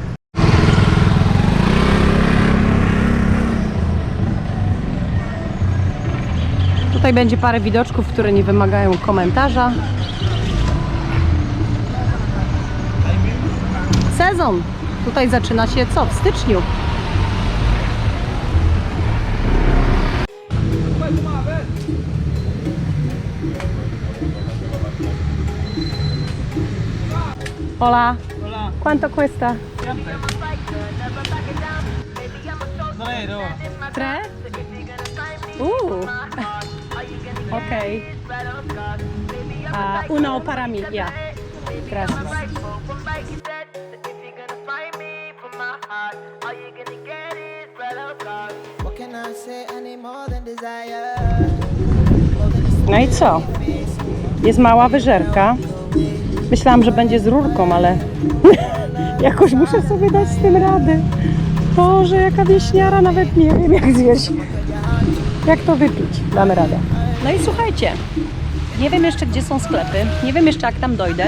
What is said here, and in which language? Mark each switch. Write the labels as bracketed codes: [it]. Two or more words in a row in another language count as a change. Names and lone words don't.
[pl] Tutaj będzie parę widoczków, które nie wymagają komentarza. Sezon! Tutaj zaczyna się co? W styczniu. [es] Hola. Hola. ¿Cuánto cuesta? ¿Tres? Ok. Uno para mí, ya. Gracias. [pl] No i co? Jest mała wyżerka. Myślałam, że będzie z rurką, ale jakoś muszę sobie dać z tym radę. Boże, jaka wieśniara, nawet nie wiem jak zjeść. Jak to wypić? Damy radę. No i słuchajcie, nie wiem jeszcze gdzie są sklepy, nie wiem jeszcze jak tam dojdę.